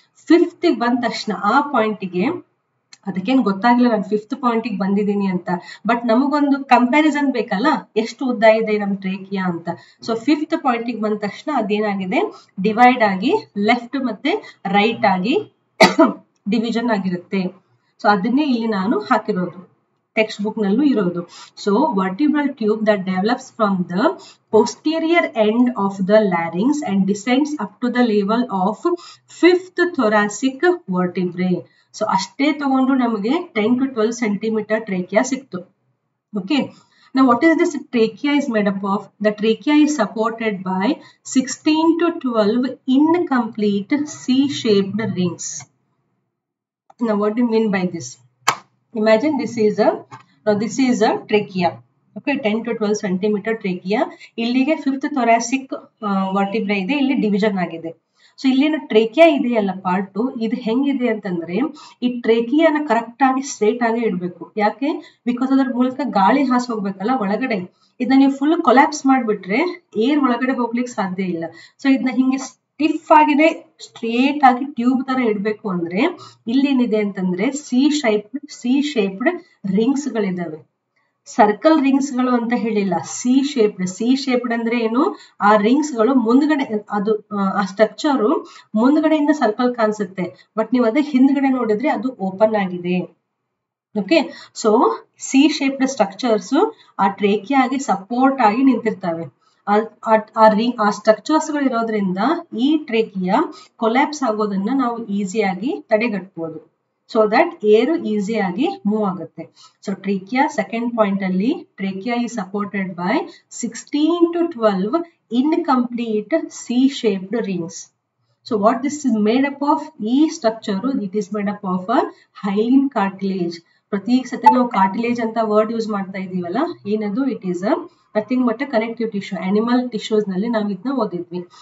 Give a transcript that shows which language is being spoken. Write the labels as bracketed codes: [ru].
[kn] 5th ಬಂದ ತಕ್ಷಣ ಆ ಪಾಯಿಂಟಿಗೆ, ಅದಕ್ಕೇನು ಗೊತ್ತಾಗಿಲ್ಲ ನಾನು 5th ಪಾಯಿಂಟಿಗೆ ಬಂದಿದ್ದೀನಿ ಅಂತ, ಬಟ್ ನಮಗೊಂದು ಕಂಪ್ಯಾರಿಸನ್ ಬೇಕಲ್ಲ ಎಷ್ಟು ಉದ್ದ ಇದೆ ನಮ್ ಟ್ರೇಕಿಯಾ ಅಂತ. ಸೊ 5th ಪಾಯಿಂಟಿಗೆ ಬಂದ ತಕ್ಷಣ ಅದೇನಾಗಿದೆ, ಡಿವೈಡ್ ಆಗಿ ಲೆಫ್ಟ್ ಮತ್ತೆ ರೈಟ್ ಆಗಿ ಡಿವಿಷನ್ ಆಗಿರುತ್ತೆ. ಸೊ ಅದನ್ನೇ ಇಲ್ಲಿ ನಾನು ಹಾಕಿರೋದು, ಟೆಕ್ಸ್ಟ್ ಬುಕ್ ನಲ್ಲೂ ಇರೋದು. [en] So vertebral tube that develops from the posterior end of the larynx and descends up to the level of 5th thoracic vertebrae. [kn] So ಅಷ್ಟೇ ತಗೊಂಡು ನಮಗೆ 10 to 12 ಸೆಂಟಿಮೀಟರ್ ಟ್ರೇಕಿಯಾ ಸಿಕ್ತು. [en] Okay, now what is this trachea is made up of? The trachea is supported by 16 to 12 incomplete C-shaped rings. Now what do you mean by this? Imagine this is a trachea. [kn] Okay, 10 to 12 centimetre trachea. ಇಲ್ಲಿಗೆ 5th thoracic ವರ್ಟಿಬ್ರೆ ಇದೆ, ಇಲ್ಲಿ division ಆಗಿದೆ. So ಇಲ್ಲಿನ trachea ಇದೆಯಲ್ಲ part, ಇದು ಹೆಂಗಿದೆ ಅಂತಂದ್ರೆ ಈ ಟ್ರೇಕಿಯಾನ ಕರೆಕ್ಟ್ ಆಗಿ ಸ್ಟ್ರೇಟ್ ಆಗಿ ಇಡಬೇಕು. ಯಾಕೆ? ಬಿಕಾಸ್ ಅದರ ಮೂಲಕ ಗಾಳಿ ಹಾಸ್ ಹೋಗ್ಬೇಕಲ್ಲ ಒಳಗಡೆ. ಇದನ್ನ ನೀವು ಫುಲ್ ಕೊಲ್ಯಾಪ್ಸ್ ಮಾಡ್ಬಿಟ್ರೆ ಏರ್ ಒಳಗಡೆ ಹೋಗ್ಲಿಕ್ಕೆ ಸಾಧ್ಯ ಇಲ್ಲ. ಸೊ ಇದನ್ನ ಹಿಂಗೆ ಸ್ಟಿಫ್ ಆಗಿದೆ ಸ್ಟ್ರೇಟ್ ಆಗಿ ಟ್ಯೂಬ್ ತರ ಇಡ್ಬೇಕು ಅಂದ್ರೆ ಇಲ್ಲೇನಿದೆ ಅಂತಂದ್ರೆ ಸಿ ಶೇಪ್ಡ್ ರಿಂಗ್ಸ್ ಗಳಿದಾವೆ. ಸರ್ಕಲ್ ರಿಂಗ್ಸ್ ಗಳು ಅಂತ ಹೇಳಿಲ್ಲ, ಸಿ ಶೇಪ್ಡ್ ಅಂದ್ರೆ ಏನು, ಆ ರಿಂಗ್ಸ್ ಗಳು ಮುಂದ್ಗಡೆ, ಅದು ಆ ಸ್ಟ್ರಕ್ಚರ್ ಮುಂದ್ಗಡೆಯಿಂದ ಸರ್ಕಲ್ ಕಾಣಿಸುತ್ತೆ, ಬಟ್ ನೀವು ಅದೇ ಹಿಂದ್ಗಡೆ ನೋಡಿದ್ರೆ ಅದು ಓಪನ್ ಆಗಿದೆ. Okay, so C shaped structures ಆ ಟ್ರೇಕಿಯಾಗೆ ಸಪೋರ್ಟ್ ಆಗಿ ನಿಂತಿರ್ತವೆ. ಆ ಸ್ಟ್ರಕ್ಚರ್ಸ್ ಗಳು ಇರೋದ್ರಿಂದ ಈ ಟ್ರೇಕಿಯಾ ಕೊಲ್ಯಾಪ್ಸ್ ಆಗೋದನ್ನ ನಾವು ಈಸಿಯಾಗಿ ತಡೆಗಟ್ಟಬಹುದು. ಸೊ ದಟ್ ಏರು ಈಸಿಯಾಗಿ ಮೂವ್ ಆಗುತ್ತೆ. [en] So trachea second point ಅಲ್ಲಿ trachea is supported by 16 to 12 incomplete C-shaped rings. So what this is made up of? ಈ structure it is made up of a hyaline cartilage. [kn] ಪ್ರತಿ ಸತಿ ನಾವು cartilage ಅಂತ word use ಮಾಡ್ತಾ ಇದೀವಲ್ಲ, ಏನದು, [en] It is nothing but connective tissue. [kn] Animal tissues ನಲ್ಲಿ ನಾವು ಇದನ್ನ ಓದಿದ್ವಿ.